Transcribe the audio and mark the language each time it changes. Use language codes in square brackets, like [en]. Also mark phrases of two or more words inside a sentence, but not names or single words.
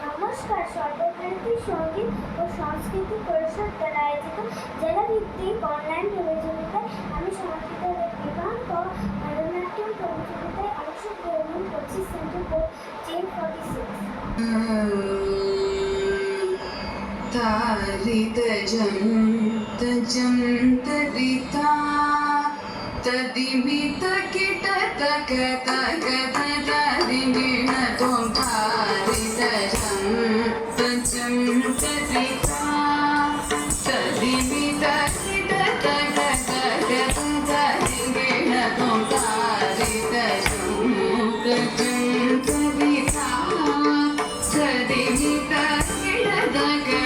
[bn] নমস্কার, সর্বভারতীয় সঙ্গীত ও সংস্কৃতি পরিষদ দ্বারা আয়োজিত জেলাভিত্তিক অনলাইন প্রতিযোগিতায় আমি সমর্থিত বিভাগ ও ভারতনাট্যম প্রতিযোগিতায় অংশগ্রহণ করছি। [en] center code [bn] J46। তারিতজম তজম তরিতা তদিমিত কিট তক তক তদিমিণ তোম তারিতজম তজম তরিতা তদিমিত কিট তক তক তদিমিণ তোম তারিতজম তজম তরিতা তদিমিত কিট তক